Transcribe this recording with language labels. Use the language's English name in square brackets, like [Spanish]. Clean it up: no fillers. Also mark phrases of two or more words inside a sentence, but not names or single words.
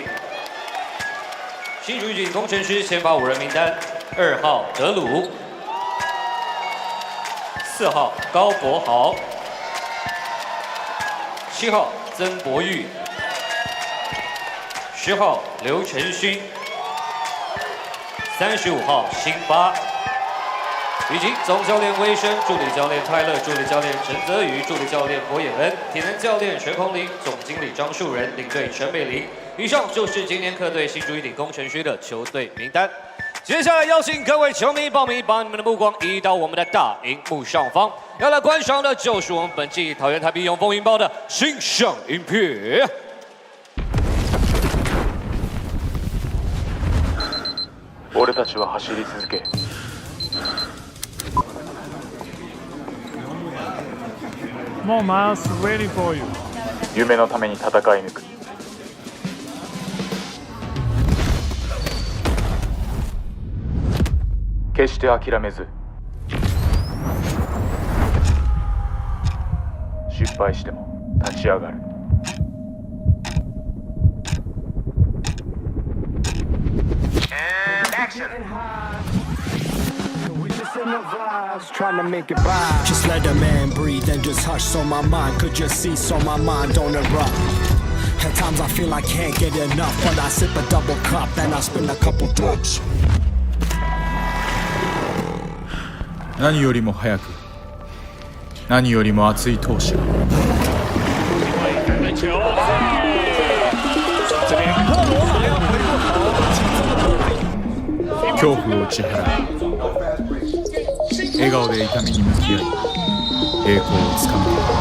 [Chinese] 新竹预警工程师先发5人名单：2号德鲁，4号高博豪，7号曾博玉，10号刘承勋，35号辛巴，以及总教练威生、助理教练泰勒、助理教练陈泽宇、助理教练博衍恩、体能教练陈宏林、总经理张树仁、领队陈美玲。以上就是今年客队新竹预警工程师的球队名单。接下来邀请各位球迷报名，把你们的目光移到我们的大荧幕上方，要来观赏的就是我们本季桃园台啤永丰银豹的欣赏影片。 [Japanese] 俺たちは走り続けもうマウス [English] ready for you [Japanese] 夢のために戦い抜く決して諦めず失敗しても立ち上がる [English] Just let a man breathe and just hush so my mind could just see so my mind don't erupt. At times I feel I can't get enough, but I sip a double cup and I spin a couple drops. [Japanese] 何よりも早く何よりも熱い闘志が [Chinese] 球，这边克罗马要回过头，轻松的突破。 [Japanese] 恐怖を打ち払い笑顔で痛みに向き合い栄光をつかむ